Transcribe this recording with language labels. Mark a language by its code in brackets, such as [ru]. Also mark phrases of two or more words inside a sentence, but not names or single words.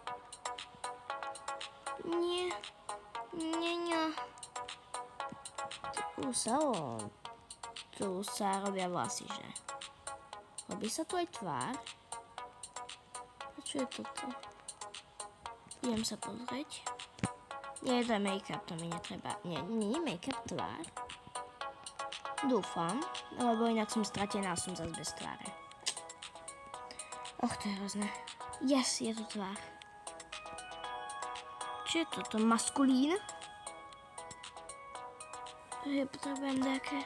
[sk] Nie. Tu sa robia vlasy, že? Robí sa tu aj tvár? A čo je toto? Idem sa pozrieť. Nie, to je make-up, to mi netreba. Nie je make-up tvár? Dúfam, lebo inak som stratená a som zase bez tváre. To je hrozné. Yes, je tu tvár. Čo je toto? Maskulín? Ja potrebujem nejaké...